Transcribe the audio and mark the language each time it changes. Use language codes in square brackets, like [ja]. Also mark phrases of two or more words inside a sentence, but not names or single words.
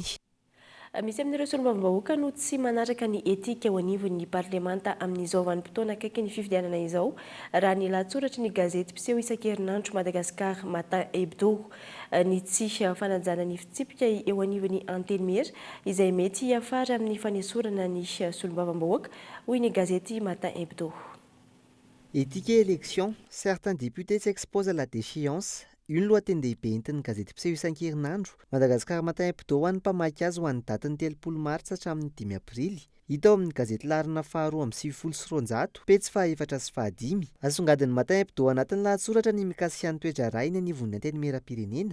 [mg] Misy amin'ireo solombavambahoaka no tsy manaraka ny etika ao anivon'ny parlemanta amin'izao vanim-potoana akaiky ny fifidianana izao raha ny lahatsoratra ny gazety mpiseho isan-kerinandro Madagasikara Matin Hebdo ny tsy fanajana ny fitsipika eo anivon'ny anteny izay mety afara amin'ny fanesorana ny solombavambahoaka hoy ny gazety Matin Hebdo. [fr] Éthique et élection, certains députés s'exposent à la déchéance. [mg] Une lohaten-dehibe entin'ny gazety mpiseho isan-kerinandro Madagasikara Matin Hebdo ho an'ny mpamaky azy ho an'ny datin'ny 30 martsa hatramin'ny 5 aprily. Hita ao amin'ny gazety Larina faharoa amin'ny 700 pejy faha-4 sy faha-5. Asongadin'ny Matin Hebdo anatin'ny lahatsoratra ny mikasika ny toetra iray ny anivon'ny antenimieram-pirenena.